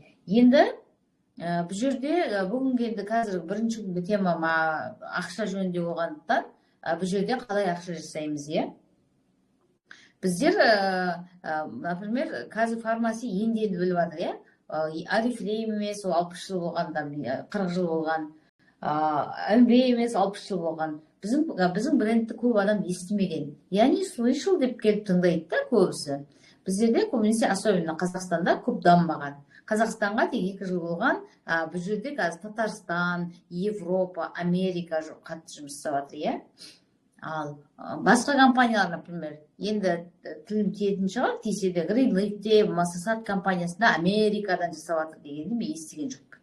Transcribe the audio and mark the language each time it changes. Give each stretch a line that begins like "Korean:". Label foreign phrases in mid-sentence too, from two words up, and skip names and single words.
Kazakh: Енді бұл жерде бүгінгі енді қазір бірінші күнгі темама ақша жөнінде болғандықтан, бұл жерде қалай ақша жасаймыз, Біздер, например, қазір фармаси енді біліп жатыр, Арифлейм емес, 60 жыл болған, 40 жыл болған, Эмбей емес, 60 жыл болған. Біздің брендті көп адам естімеген.
Russian: Я не слышал
Kazakh: деп келіп тыңдайды да көбісі. Біздерде көбінесе, особенно Қазақстанда көп дамымаған. Қазақстанға тек 2 жыл болған, бұл жерде қазір Татарстан, Европа, Америка қатты жұмыс жасап жатыр, Ал басқа компаниялар, например, енді тілім тиетін шығар, тисе де Гринлейкте, Массасат компаниясында Америкадан жасап жатыр дегенді мен естіген жоқпын.